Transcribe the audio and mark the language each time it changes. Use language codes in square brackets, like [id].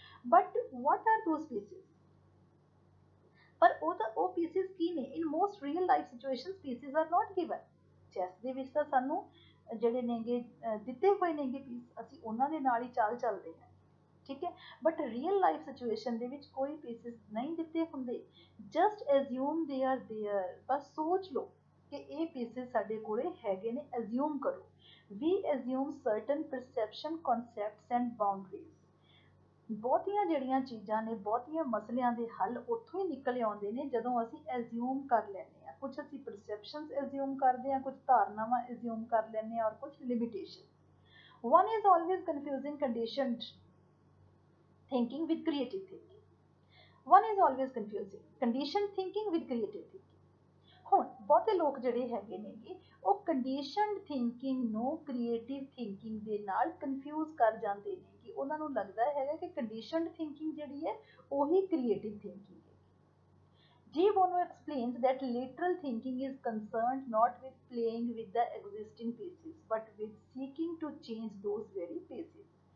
[en] But what are those pieces? [pa] ਪਰ ਉਹ pieces ਕੀ ਨੇ? [en] In most real life situations pieces are not given. [pa] Chess ਦੇ ਵਿੱਚ ਤਾਂ ਸਾਨੂੰ ਜਿਹੜੇ ਨੇਗੇ ਦਿੱਤੇ ਹੋਏ ਨੇਗੇ ਪੀਸ, ਅਸੀਂ ਉਹਨਾਂ ਦੇ ਨਾਲ ਹੀ ਚਾਲ ਚੱਲਦੇ ਹਾਂ, ਠੀਕ ਹੈ। ਬਟ ਰੀਅਲ ਲਾਈਫ ਸਿਚੁਏਸ਼ਨ ਦੇ ਵਿੱਚ ਕੋਈ ਪੀਸਿਸ ਨਹੀਂ ਦਿੱਤੇ ਹੁੰਦੇ, [en] just assume they are there, [pa] ਬਸ ਸੋਚ ਲਓ ਕਿ ਇਹ ਪੀਸਿਸ ਸਾਡੇ ਕੋਲੇ ਹੈਗੇ ਨੇ, ਐਜ਼ਿਊਮ ਕਰੋ। [en] We assume certain perception concepts and boundaries. [pa] ਬਹੁਤੀਆਂ ਜਿਹੜੀਆਂ ਚੀਜ਼ਾਂ ਨੇ, ਬਹੁਤੀਆਂ ਮਸਲਿਆਂ ਦੇ ਹੱਲ ਉੱਥੋਂ ਹੀ ਨਿਕਲ ਆਉਂਦੇ ਨੇ ਜਦੋਂ ਅਸੀਂ ਐਜ਼ਿਊਮ ਕਰ ਲੈਂਦੇ ਹਾਂ। ਕੁਛ ਅਸੀਂ ਪਰਸੈਪਸ਼ਨਸ ਐਜ਼ਿਊਮ ਕਰਦੇ ਹਾਂ, ਕੁਛ ਧਾਰਨਾਵਾਂ ਐਜ਼ਿਊਮ ਕਰ ਲੈਂਦੇ ਹਾਂ, ਔਰ ਕੁਛ limitation. [en] One is always confusing conditioned thinking with creative thinking. One is always confusing conditioned thinking with creative thinking. [pa] ਹੁਣ ਬਹੁਤੇ ਲੋਕ ਜਿਹੜੇ ਹੈਗੇ ਨੇਗੇ ਉਹ ਕੰਡੀਸ਼ਨਡ ਥਿੰਕਿੰਗ ਨੂੰ ਕ੍ਰੀਏਟਿਵ ਥਿੰਕਿੰਗ ਦੇ ਨਾਲ ਕਨਫਿਊਜ਼ ਕਰ ਜਾਂਦੇ ਨੇ, ਕਿ ਉਹਨਾਂ ਨੂੰ ਲੱਗਦਾ ਹੈਗਾ ਕਿ ਕੰਡੀਸ਼ਨਡ ਥਿੰਕਿੰਗ ਜਿਹੜੀ ਹੈ ਉਹੀ ਕ੍ਰੀਏਟਿਵ ਥਿੰਕਿੰਗ ਹੈ। [en] De Bono explains that lateral thinking is concerned not with playing with the existing pieces but with seeking to change those very pieces.